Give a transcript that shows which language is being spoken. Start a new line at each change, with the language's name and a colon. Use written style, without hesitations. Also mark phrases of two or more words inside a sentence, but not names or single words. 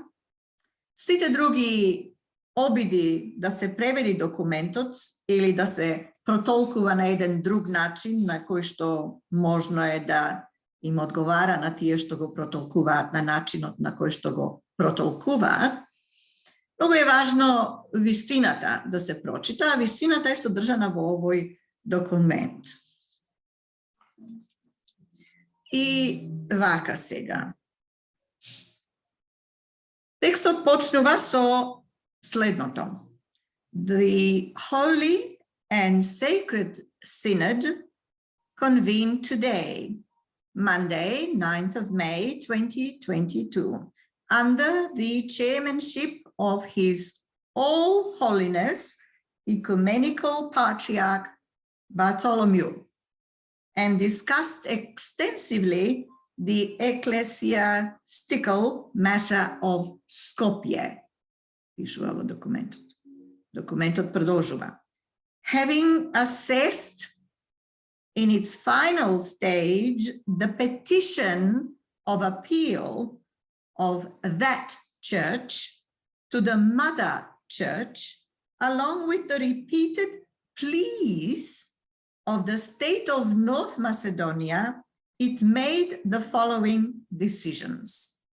Macedonian: Сите други обиди да се преведи документот или да се протолкува на еден друг начин, на кој што можно е да им одговара на тие што го протолкуваат, на начинот на кој што го протолкуваат, многу е важно вистината да се прочита, а вистината е содржана во овој документ. И вака сега. Текстот почнува со следното.
English: The Holy and Sacred Synod convened today, Monday, 9th of May, 2022, under the chairmanship of His All Holiness Ecumenical Patriarch Bartholomew, and discussed extensively the ecclesiastical matter of Skopje.
Macedonian: Пишува во документот. Документот продолжува.
English: Having assessed in its final stage the petition of appeal of that church to the mother church, along with the repeated pleas of the state of North Macedonia, it made the following decisions.